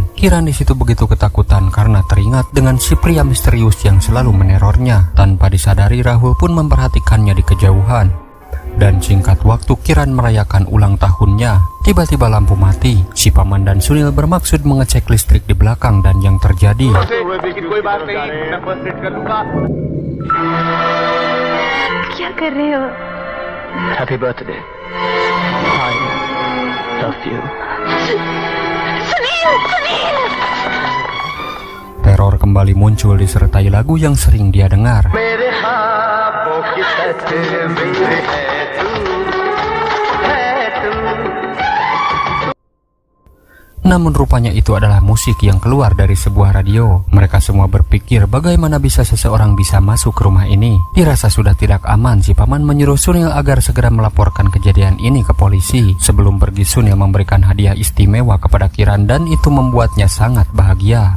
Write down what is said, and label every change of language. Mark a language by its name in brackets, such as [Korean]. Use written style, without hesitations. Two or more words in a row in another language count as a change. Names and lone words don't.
[Indonesian] Kiran di situ begitu ketakutan karena teringat dengan si pria misterius yang selalu menerornya. Tanpa disadari Rahul pun memperhatikannya di kejauhan. Dan singkat waktu Kiran merayakan ulang tahunnya. Tiba-tiba lampu mati. Si paman dan Sunil bermaksud mengecek listrik di belakang dan yang terjadi [Hindi] क्या कर रहे हो? [English] Happy birthday. I love you. [Hindi] सुनील सुनील [Indonesian] teror kembali muncul disertai lagu yang sering dia dengar. [Hindi] मेरे ख्वाबों की तस्वीर है तू, है तू। [Indonesian] Namun rupanya itu adalah musik yang keluar dari sebuah radio. Mereka semua berpikir bagaimana bisa seseorang bisa masuk ke rumah ini. Dirasa sudah tidak aman, si paman menyuruh Sunil agar segera melaporkan kejadian ini ke polisi. Sebelum pergi Sunil memberikan hadiah istimewa kepada Kiran dan itu membuatnya sangat bahagia.